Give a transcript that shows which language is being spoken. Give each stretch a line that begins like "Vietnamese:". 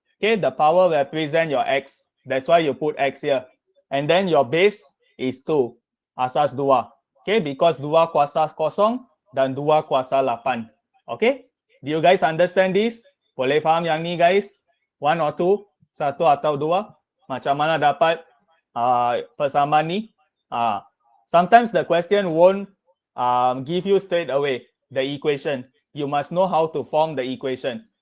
English: Okay, the power represent your x. That's why you put x here. And then your base is 2. Asas 2.
Malay: Okay, because 2 kuasa kosong dan 2 kuasa 8. Okay?
English: Do you guys understand this?
Malay: Boleh faham yang ni guys?
English: 1 or 2?
Malay: 1 atau 2? Macam mana dapat persamaan ni?
English: Sometimes the question won't give you straight away the equation. You must know how to form the equation.